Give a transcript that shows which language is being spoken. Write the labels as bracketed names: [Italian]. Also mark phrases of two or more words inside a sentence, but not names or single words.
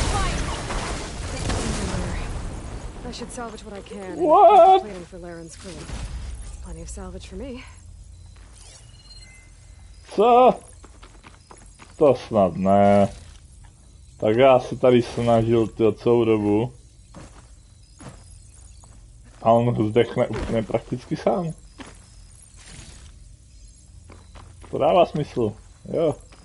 [English] I should salvage what I can. What? Waiting for Laren's crew. Plenty of salvage for me. [Czech] Co? To snad ne. Tak já se tady snažil celou dobu. A on zdechne úplně prakticky sám. To dává smysl, jo.